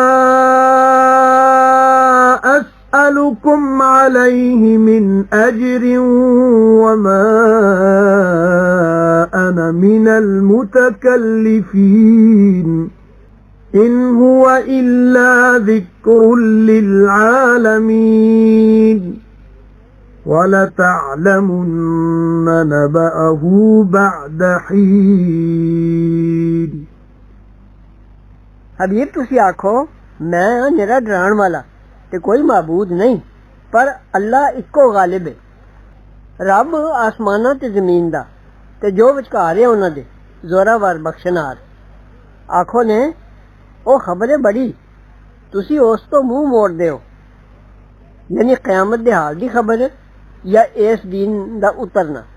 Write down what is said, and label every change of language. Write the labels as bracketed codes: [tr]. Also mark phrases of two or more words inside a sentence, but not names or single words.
[ar] أسألكم عليه من أجر وما أنا من المتكلفين إن هو إلا ذكر للعالمين وَلَتَعْلَمُنَّ نَبَأَهُ بَعْدَ حِينٍ [pa] حبیب تسی آکھو میں نرا ڈران والا تے کوئی معبود نہیں پر اللہ اکو غالب ہے. رب آسمانا تے زمین دا تے جو وچکار ہے اوہناں دے زوراور بخشنہار. آکھو نے او خبر ہے بڑی تسی اس توں منہ موڑ دے ہو، یعنی قیامت دے حال دی خبر یا اس دن دا اترنا.